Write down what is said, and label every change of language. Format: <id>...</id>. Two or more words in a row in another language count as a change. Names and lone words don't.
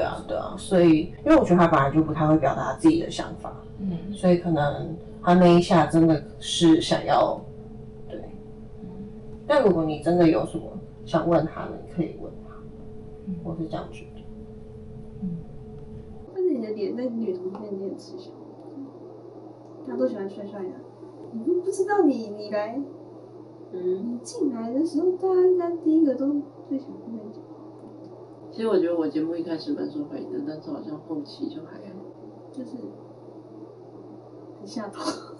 <zh>對啊，所以因為我覺得他本來就不太會表達自己的想法，所以可能他那一下真的是想要，對。但如果你真的有什麼想問他的，你可以問他，我是這樣覺得。但是你的臉在女同片你很吃香，大家都喜歡帥帥的，你不知道你來，你進來的時候，大家應該第一個都最想跟你講。其實我覺得我節目一開始蠻受歡迎的，但是好像後期就還好，就是很下頭。</zh>